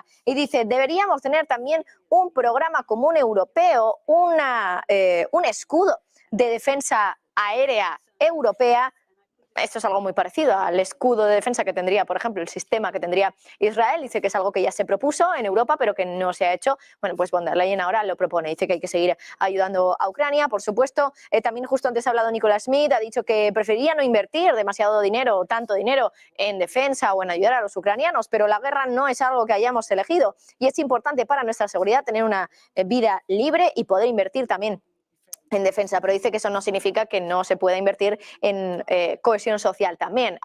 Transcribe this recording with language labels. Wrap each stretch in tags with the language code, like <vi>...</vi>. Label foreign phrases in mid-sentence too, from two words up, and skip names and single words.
<es>Y dice, deberíamos tener también un programa común europeo, un escudo de defensa aérea europea. Esto es algo muy parecido al escudo de defensa que tendría, por ejemplo, el sistema que tendría Israel. Dice que es algo que ya se propuso en Europa, pero que no se ha hecho. Bueno, pues von der Leyen ahora lo propone. Dice que hay que seguir ayudando a Ucrania, por supuesto. También justo antes ha hablado Nicolas Schmit, ha dicho que preferiría no invertir demasiado dinero o tanto dinero en defensa o en ayudar a los ucranianos, pero la guerra no es algo que hayamos elegido y es importante para nuestra seguridad tener una vida libre y poder invertir también en defensa, pero dice que eso no significa que no se pueda invertir en cohesión social también.</es>